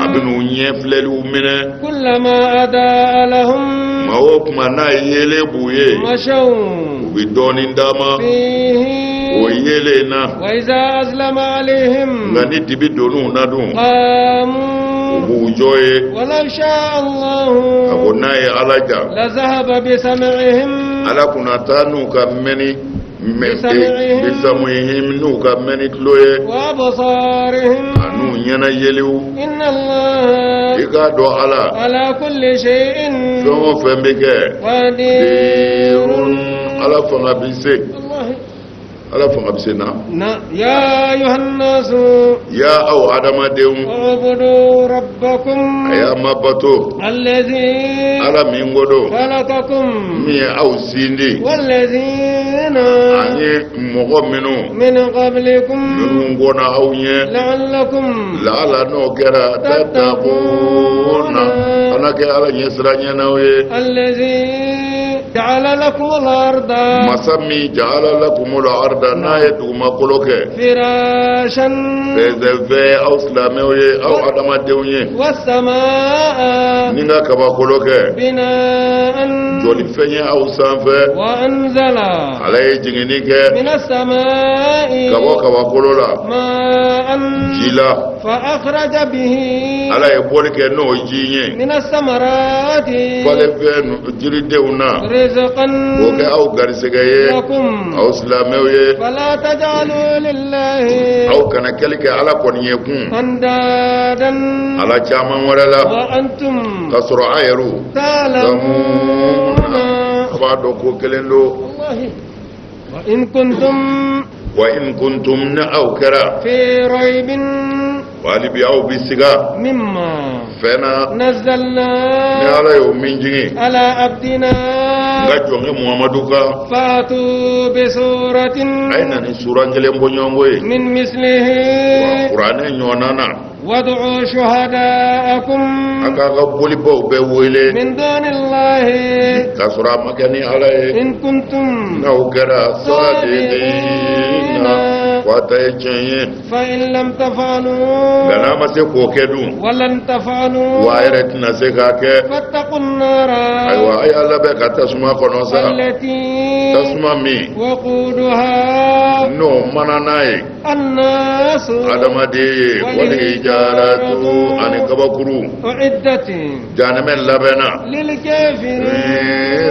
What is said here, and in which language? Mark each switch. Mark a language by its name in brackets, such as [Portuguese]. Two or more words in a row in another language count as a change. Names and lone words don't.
[Bambara] a bɛ n'u ɲɛ filɛliw minɛ [Arabic] كلما أضاء لهم [Bambara] maa o kuma n'a yelen b'u ye [Arabic] mashaw [Bambara] u bɛ dɔɔnin d'a ma o yelen na [Arabic] وإذا أظلم عليهم [Bambara] nka ni dibi donn'u na dun [Arabic] qamu [Bambara] u b'u jɔ ye [Arabic] ولو شاء الله [Bambara] a ko n'a ye ala ja [Arabic] لذهب بسمعهم [Bambara] ala kunna taa n'u ka mɛnni bisamihim n'u ka mɛnni tulo ye [Arabic] wa absarihim [Bambara] a n'u ɲɛna yeliw [Arabic] إن الله [Bambara] i k'a dɔn [Arabic] على كل شيء [Bambara] fɛn o fɛn bɛ kɛ [Arabic] qadirun [Bambara] ala fanga bi se ala fanga bɛ se na [Arabic] يا أيها الناس [Bambara] ya aw adamadenw [Arabic] اعبدوا ربكم [Bambara] a y'a mabato [Arabic] الذي [Bambara] ala min ko don [Arabic] خلقكم [Bambara] min ye aw sindi [Arabic] والذين [Bambara] ani mɔgɔ minnu [Arabic] من قبلكم [Bambara] minnu kɔnna aw ɲɛ [Arabic] لعلكم [Bambara] laala n'o kɛra tattaquna ala kɛ ala ɲɛ siranɲɛnaw ye [Arabic] الذي جعل لكم الأرض [Bambara] masa min [Arabic] جعل لكم الأرض [Bambara] n'a ye dugumakolo kɛ [Arabic] فراشا [Bambara] fɛnsɛnfɛ aw silamɛw ye aw adamadenw ye [Arabic] والسماء [Bambara] ni ka kabakolo kɛ [Arabic] بناء [Bambara] jɔlifɛn ye aw sanfɛ [Arabic] وأنزل [Bambara] ala ye jiginni kɛ [Arabic] من السماء [Bambara] ka bɔ kabakolo la [Arabic] ماء [Bambara] ji la [Arabic] فأخرج به [Bambara] ala ye bɔli kɛ n'o ji ye [Arabic] من الثمرات [Bambara] falenfɛn jiridenw na [Arabic] رزقا [Bambara] o kɛ aw garisɛgɛ ye [Arabic] لكم [Bambara] aw silamɛw ye [Arabic] فلا تجعلوا لله [Bambara] aw kana kɛli kɛ ala kɔni ye kun [Arabic] أندادا [Bambara] ala caman wɛrɛ la [Arabic] وأنتم [Bambara] ka sɔrɔ a yɛrɛw [Arabic] تعلمون [Bambara] a b'a dɔn ko kelen don [Arabic] والله وإن كنتم وإن كنتم [Bambara] ni aw kɛra [Arabic] في ريب [Bambara] wali bi aw bi siga [Arabic] مما [Bambara] fɛn na ni [Arabic] نزلنا [Bambara] ala y'o min jigin [Arabic] على عبدنا [Bambara] n ka jɔnkɛ muhamadu kan [Arabic] فاتوا بسورة [Bambara] a ye na ni suran kelen bɔ ɲɔgɔnko ye [Arabic] من مثله [Bambara] wa kuranɛ ɲɔgɔnna na [Arabic] وادعوا شهداءكم [Bambara] a k'a ka bolibaw bɛɛ wele [Arabic] من دون الله [Bambara] k'a sɔrɔ a ma kɛ ni ala ye [Arabic] إن كنتم [Bambara] n'aw kɛra sadidina ko a ta ye tiɲɛ ye [Arabic] فإن لم تفعلوا [Bambara] nka n'a ma se k'o kɛ dun [Arabic] ولن تفعلوا [Bambara] wa a yɛrɛ tɛna se k'a kɛ [Arabic] فاتقوا النار [Bambara] ayiwa a y'a labɛn ka tasuma kɔnɔ sa [Arabic] التي [Bambara] tasuma min [Arabic] وقودها [Bambara] n'o mana n'a ye [Arabic] الناس [Bambara] adamaden ye wali ijaratu ani kabakuru [Arabic] أعدت [Bambara] janɛmɛ labɛnna [Arabic] للكافرين